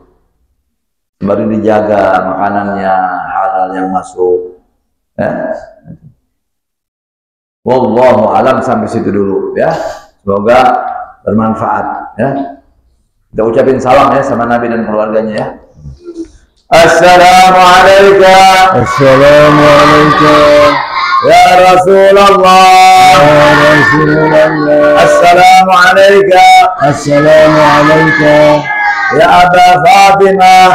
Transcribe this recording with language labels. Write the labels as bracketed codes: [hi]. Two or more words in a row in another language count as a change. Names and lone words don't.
[id] Baru dijaga makanannya, halal yang masuk. Ya. [ar] والله أعلم, [id] sampai situ dulu ya. Semoga bermanfaat ya. Kita ucapin salam ya sama Nabi dan keluarganya ya. [ar] Assalamualaikum. Assalamualaikum. يا رسول الله. يا رسول الله. Assalamualaikum. Assalamualaikum. يا أبا فاطمة.